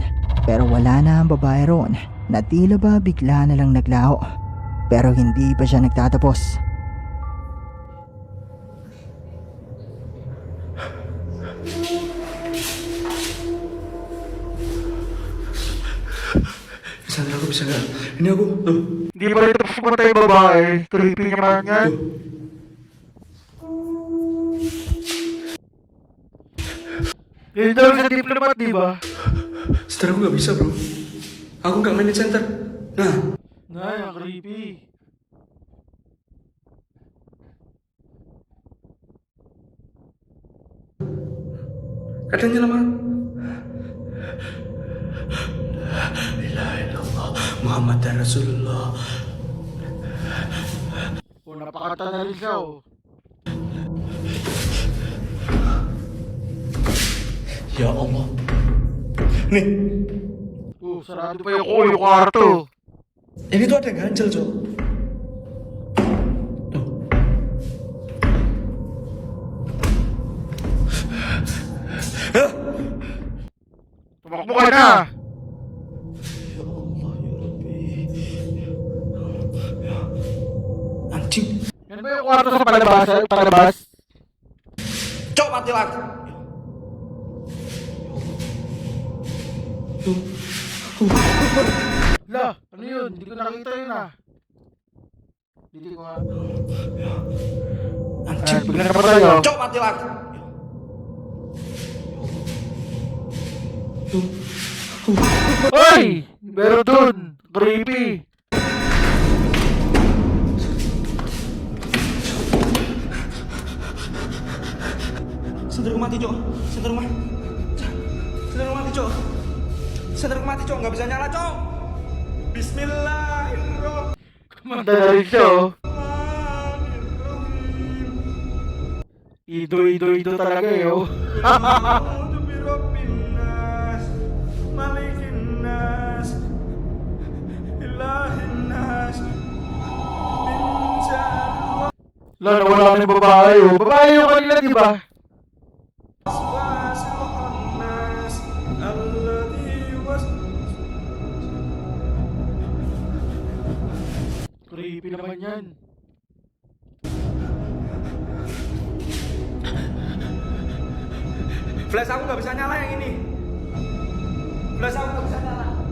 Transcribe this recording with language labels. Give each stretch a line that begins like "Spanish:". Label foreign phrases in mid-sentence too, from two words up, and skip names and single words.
Filipino: Pero wala na ang babae roon na tila ba bigla na lang naglaho. Pero hindi pa siya nagtatapos.
Indonesian: Sandra, aku bisa nggak? Ini aku tuh.
Filipino: Hindi pa rin tapos pumatay yung babae. Creepy naman yan. Yun daw sa diplomat, di ba?
Indonesian: Sandra, aku nggak bisa, bro. Aku nggak mainin center. Nah,
Filipino: Ay, ang creepy.
Indonesian: katanya lama.
Arabic: لا إله إلا الله محمد رسول الله.
Filipino: O, napakata na rin siya oh.
Arabic: يا الله.
Indonesian: Nih,
Filipino: Oh, sarado pa yung kwarto.
Indonesian: ini tuh ada yang ganjel, Cok. Tuh. Hah?
Filipino: Tumakbo ka na.
Arabic: يا الله، يا ربي. Anjing.
Filipino: Yan ba yung kwarto sa palabas?
Indonesian: Cok, mati lagi.
Filipino: La, ano yun? Hindi ko nakita yun ah. Hindi ko nga.
Indonesian: Anjing.
Filipino: Bigla na patay oh.
Indonesian: Cok, mati lagi.
Filipino: Hoy! Meron dun! Creepy!
Indonesian: Sandra mati, Cok. Sandra mati. Sandra mati, Cok. Sandra mati, Cok. Nggak bisa nyala, Cok.
Arabic: بسم الله الرحمن الرحيم.
Filipino: Kumanda na rin siya oh. Ido talaga eh oh.
Arabic: أعوذ برب الناس، ملك الناس، إله الناس، من شر
Filipino: La, nawala na yung babae oh. Babae yung kanila di ba?
Arabic: الوسواس الخناس، الذي
Filipino: Creepy naman yan.
Indonesian: Flash aku nggak bisa nyala yang ini. Flash aku nggak bisa nyala.